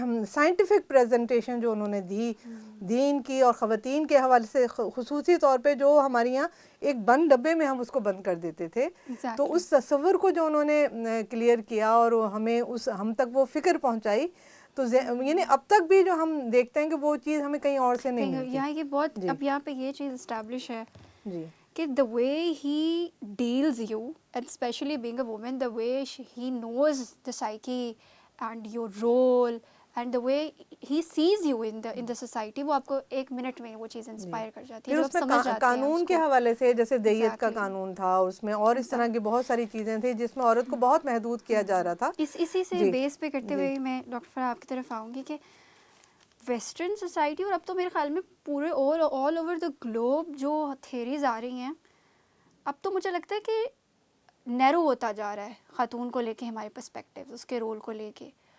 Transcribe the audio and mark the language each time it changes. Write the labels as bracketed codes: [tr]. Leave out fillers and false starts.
[ur] Scientific presentation جو انہوں نے دی دین کی اور خواتین کے حوالے سے, خصوصی طور پہ جو ہمارے یہاں ایک بند ڈبے میں ہم اس کو بند کر دیتے تھے, تو اس تصور کو جو انہوں نے کلیئر کیا اور ہمیں ہم تک وہ فکر پہنچائی, تو یعنی اب تک بھی جو ہم دیکھتے ہیں کہ وہ چیز ہمیں کہیں اور سے نہیں ملتی. یہاں یہ بہت اب یہاں پہ یہ چیز اسٹیبلش ہے جی کہ [en] the way he deals you, and especially being a woman, the way he knows the psyche and your role and the way he sees you in the society, [ur] وہ آپ کو ایک منٹ میں وہ چیز انسپائر کر جاتی ہے. پھر اس میں قانون کے حوالے سے جیسے دیت کا قانون تھا, اس میں اور اس طرح کی بہت ساری چیزیں تھیں جس میں عورت کو بہت محدود کیا جا رہا تھا. اسی سے بیس پہ کرتے ہوئے میں ڈاکٹر فرح آپ کی طرف آؤں گی کہ ویسٹرن سوسائٹی اور اب تو میرے خیال میں پورے آل اوور دا گلوب جو تھیریز آ رہی ہیں, اب تو مجھے لگتا ہے کہ نیرو ہوتا جا رہا ہے خاتون کو لے کے, ہمارے پرسپیکٹیو اس کے رول کو لے کے.